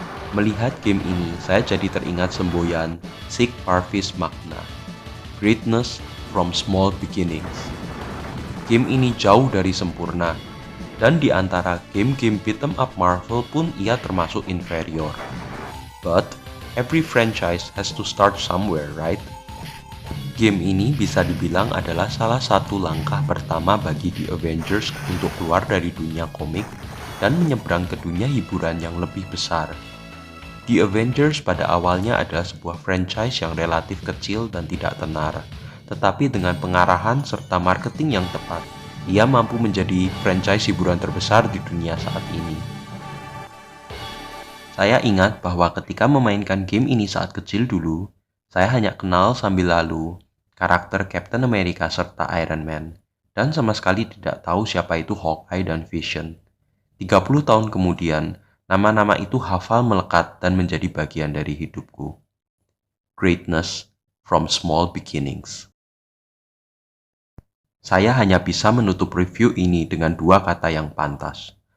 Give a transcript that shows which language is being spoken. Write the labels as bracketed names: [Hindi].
[Indonesian] Melihat game ini, saya jadi teringat semboyan [Latin] Sic Parvis Magna, [English] Greatness from Small Beginnings. [Indonesian] Game ini jauh dari sempurna, dan di antara game-game beat 'em up Marvel pun ia termasuk inferior. [English] But every franchise has to start somewhere, right? [Indonesian] Game ini bisa dibilang adalah salah satu langkah pertama bagi The Avengers untuk keluar dari dunia komik dan menyeberang ke dunia hiburan yang lebih besar. The Avengers pada awalnya adalah sebuah franchise yang relatif kecil dan tidak tenar, tetapi dengan pengarahan serta marketing yang tepat, ia mampu menjadi franchise hiburan terbesar di dunia saat ini. Saya ingat bahwa ketika memainkan game ini saat kecil dulu, saya hanya kenal sambil lalu karakter Captain America serta Iron Man, dan sama sekali tidak tahu siapa itu Hawkeye dan Vision. 30 tahun kemudian, nama-nama itu hafal melekat dan menjadi bagian dari hidupku. [English] Greatness from Small Beginnings. [Indonesian] Saya hanya bisa menutup review ini dengan dua kata yang pantas.